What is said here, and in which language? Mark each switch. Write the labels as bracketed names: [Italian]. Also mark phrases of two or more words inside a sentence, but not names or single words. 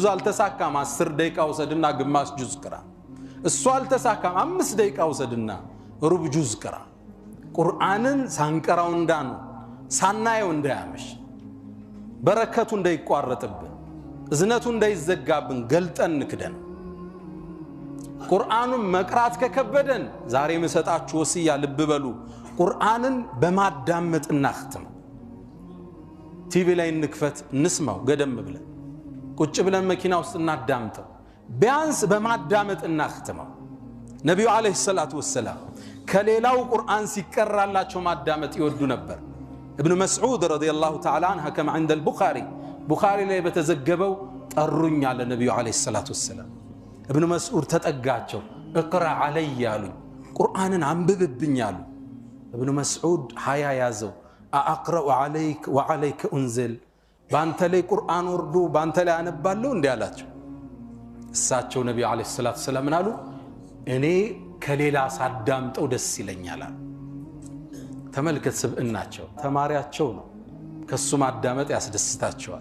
[Amharic] አልተሳካም 10 ደቂቃ ወሰድና ግማሽ ጁዝ ቅራ። እሱ አልተሳካም 5 ደቂቃ ወሰድና ሩብ ጁዝ ቅራ። ቁርአንን ሳንቀራው እንዳኑ ሳናየው እንዳያመሽ በረከቱ እንዳይቋረጥብን እዝነቱ እንዳይዘጋብን ገልጠን ንክደን። ቁርአኑን መቅራት ከከበደን ዛሬ መሰጣችሁ ወሲያ ልብ በሉ። ቁርአንን በማዳመጥ እናختም። ቲቪ ላይ እንክፈት እንስማው ገደም ብለን ቁጭ ብለን መኪና ውስጥ እናዳምጠው። ቢያንስ በማዳመጥ እናختመው። ነብዩ [Arabic] عليه الصلاة والسلام [Amharic] ከሌላው ቁርአን ሲቀራላቸው ማዳመጥ ይወዱ ነበር። [Arabic] ابن مسعود رضي الله تعالى عنه كما عند البخاري [Amharic] ላይ በተዘገበው ጠሩኝ አለ ነብዩ [Arabic] عليه الصلاة والسلام። [Amharic] ابن مسعود ተጠጋቸው [Arabic] اقرا علي [Amharic] ያሉኝ ቁርአንን አንብብብኝ አሉ። ابن مسعود ሀያ ያዘው [Arabic] اقرا عليك وعليك انزل [Amharic] ባንተ ላይ ቁርአን ወርዶ ባንተ ላይ አነባለሁ እንዴ አላቸው። እሳቸው ነብዩ [Arabic] عليه الصلاة والسلام [Amharic] አሉ እኔ ከሌላ ሳዳምጠው ደስ ይለኛል አሉ። ተመልከት ስብዕናቸው ተማሪያቸው ነው። ከሱ ማዳመጥ ያስደስታቸዋል።